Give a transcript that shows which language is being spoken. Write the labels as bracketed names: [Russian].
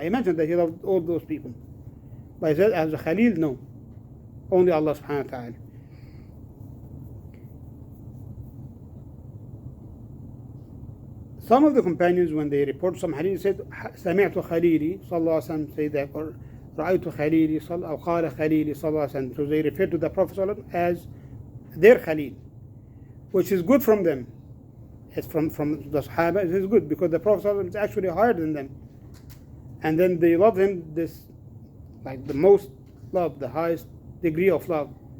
[English] He mentioned that he loved all those people. But he said, as a Khalil, no. Only Allah subhanahu wa ta'ala. Some of the companions, when they report some hadith, said, [Arabic] سمعت خليلي صلى الله عليه وسلم [English] say that, or [Arabic] رأيت خليلي أو قال خليلي صلى الله عليه وسلم. [English] So they refer to the Prophet [Arabic] صلى الله عليه وسلم [English] as their Khalil, which is good from them. It's from the Sahaba. It is good because the Prophet [Arabic] صلى الله عليه وسلم [English] is actually higher than them, and then they love him this like the most love, the highest degree of love.